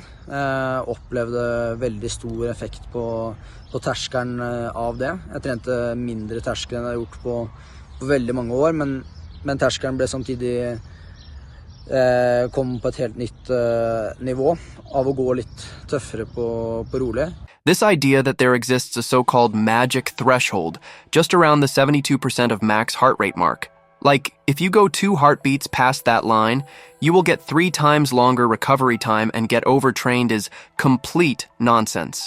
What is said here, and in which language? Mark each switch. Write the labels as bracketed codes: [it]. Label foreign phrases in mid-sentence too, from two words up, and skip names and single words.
[no] Opplevde veldig stor effekt på terskelen av det. Jeg trente mindre terskel enn jeg har gjort på veldig mange år, men terskelen ble samtidig kom på et helt nytt nivå av å gå litt tøffere på rolig. [en] This idea that there exists a so-called magic threshold just around the 72% of max heart rate mark. Like, if you go 2 heartbeats past that line, you will get 3 times longer recovery time and get overtrained is complete nonsense.